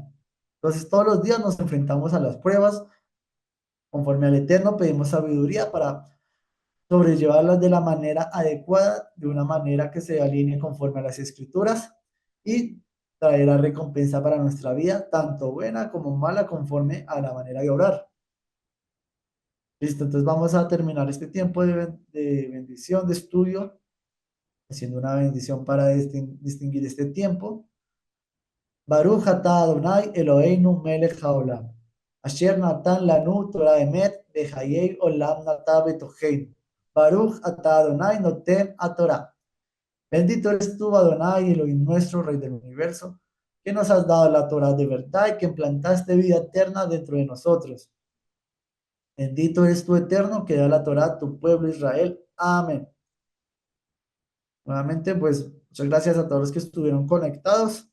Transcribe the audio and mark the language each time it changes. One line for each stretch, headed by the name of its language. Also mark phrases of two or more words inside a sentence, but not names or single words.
Spanish: Entonces, todos los días nos enfrentamos a las pruebas, conforme al Eterno pedimos sabiduría para sobrellevarlas de la manera adecuada, de una manera que se alinee conforme a las escrituras y traerá recompensa para nuestra vida, tanto buena como mala, conforme a la manera de orar. Listo, entonces vamos a terminar este tiempo de bendición, de estudio, haciendo una bendición para distinguir este tiempo.
Hebrew: ברוך אתה אדוני אלוהינו מלך העולם. אשר נתן לנו תורת אמת וחיי עולם נטע בתוכנו. ברוך אתה אדוני נותן תורה.
Spanish: Bendito eres tú, Adonai, Elohim nuestro, Rey del universo, que nos has dado la Torah de verdad y que implantaste vida eterna dentro de nosotros. Bendito eres tú, Eterno, que da la Torah a tu pueblo Israel. Amén. Nuevamente, pues, muchas gracias a todos los que estuvieron conectados.